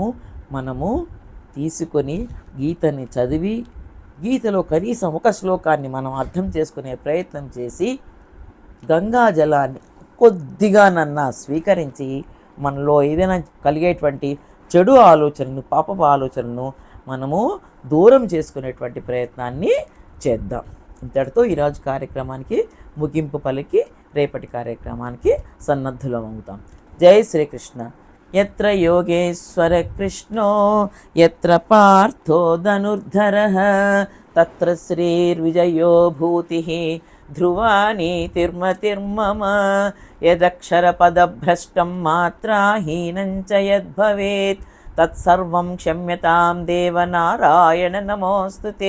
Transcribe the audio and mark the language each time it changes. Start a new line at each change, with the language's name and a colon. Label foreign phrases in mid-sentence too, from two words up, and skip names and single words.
Telugu: మనము తీసుకొని గీతని చదివి గీతలో కనీసం ఒక శ్లోకాన్ని మనం అర్థం చేసుకునే ప్రయత్నం చేసి గంగా జలాన్ని కొద్దిగానన్నా స్వీకరించి మనలో ఏదైనా కలిగేటువంటి చెడు ఆలోచనను, పాపపు ఆలోచనను మనము దూరం చేసుకునేటువంటి ప్రయత్నాన్ని చేద్దాం. ఇంతటితో ఈరోజు కార్యక్రమానికి ముగింపు పలికి రేపటి కార్యక్రమానికి సన్నద్ధులమవుతాం. జై శ్రీకృష్ణ.
Sanskrit: యత్ర యోగేశ్వర కృష్ణో యత్ర పార్థో ధనుర్ధరః తత్ర శ్రీర్విజయో భూతిః ध्रुवानीतिर्मतिर्मम यदक्षरपदभ्रष्टं मात्राहीनं च यद्भवेत् तत्सर्वं क्षम्यतां देव नारायण नमोऽस्तु ते।